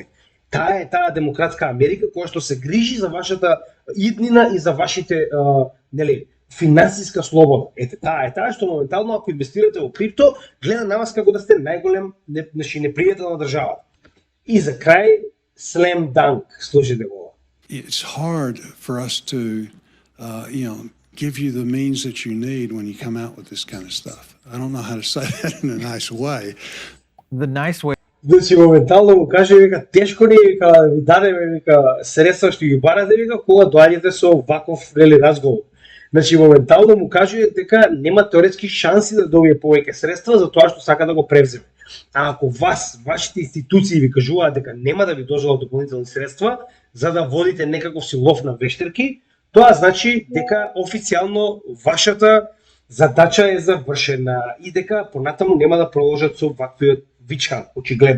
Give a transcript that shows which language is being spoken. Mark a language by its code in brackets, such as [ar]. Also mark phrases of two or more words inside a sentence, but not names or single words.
[mk] Таа е таа демократска Америка која што се грижи за вашата иднина и за вашите финансиска слобода. Ете, таа е таа што моментално ако инвестирате во крипто, гледа на вас како да сте најголем непријател на државата. И за крај, [en] slam dunk, [mk] слушайте го. [en] It's hard for us to, give you the means that you need when you come out with this kind of stuff. I don't know how to say that in a nice way. The nice way [mk] Значи моментално му каже вика тешко ни вика да ви дадеме вика средства што ги барате вика кога доаѓате со ваков разговор. Значи моментално му каже дека нема теоретски шанси да добие повеќе средства за тоа што сака да го превземе. А ако вашите институции ви кажуваат дека нема да ви дожелат дополнителни средства за да водите некаков си лов на вештерки, тоа значи дека официјално вашата задача е завршена и дека понатаму нема да продолжат со ваквиот вичкан, очигледно.